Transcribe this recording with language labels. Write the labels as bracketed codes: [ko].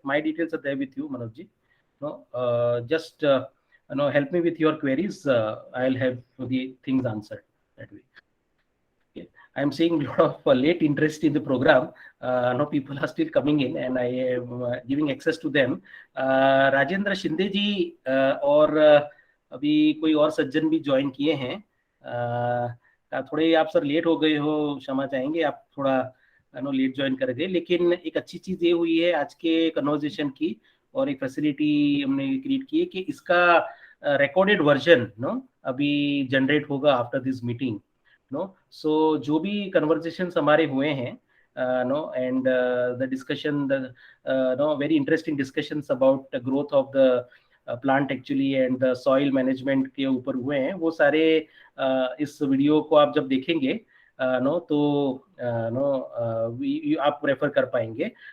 [en] My details are there with you, Manoj ji. No, just help me with your queries. I'll have the things answered that way. I'm seeing a lot of late interest in the program. No, people are still coming in, and I am giving access to them. [hi] Rajendra Shinde जी और अभी कोई और सज्जन भी join किए हैं. थोड़े आप sir late हो गए हो, क्षमा चाहेंगे, आप थोड़ा लेट ज्वाइन कर गए, लेकिन एक अच्छी चीज ये हुई है आज के कन्वर्सेशन की, और एक फैसिलिटी हमने क्रिएट की है कि इसका रिकॉर्डेड वर्जन अभी जनरेट होगा [en] After this meeting. [hi] So जो भी conversations हमारे हुए हैं, [en] and the discussion, very interesting discussions about the growth of the plant actually and the soil management [hi] के ऊपर हुए हैं, वो सारे इस वीडियो को आप जब देखेंगे नो तो नो आप रेफर कर पाएंगे.